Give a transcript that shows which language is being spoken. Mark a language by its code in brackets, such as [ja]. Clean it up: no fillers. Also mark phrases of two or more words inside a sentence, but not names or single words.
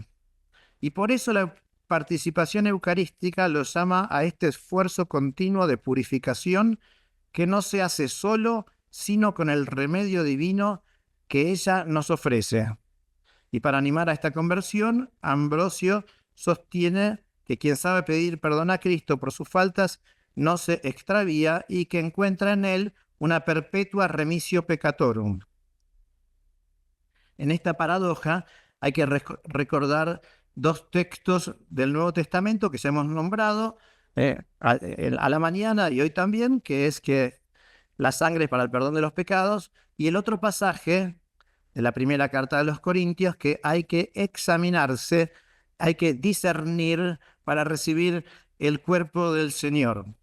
[es] Y por eso la participación eucarística lo llama a este esfuerzo continuo de purificación que no se hace solo, sino con el remedio divino que ella nos ofrece. Y para animar a esta conversión, Ambrosio sostiene que quien sabe pedir perdón a Cristo por sus faltas no se extravía y que encuentra en él una perpetua [la] remisio peccatorum. [es] En esta paradoja hay que recordar 2 textos del Nuevo Testamento que ya hemos nombrado a la mañana y hoy también, que es que la sangre es para el perdón de los pecados, y el otro pasaje de la primera carta de los Corintios, que hay que examinarse, hay que discernir para recibir el cuerpo del Señor.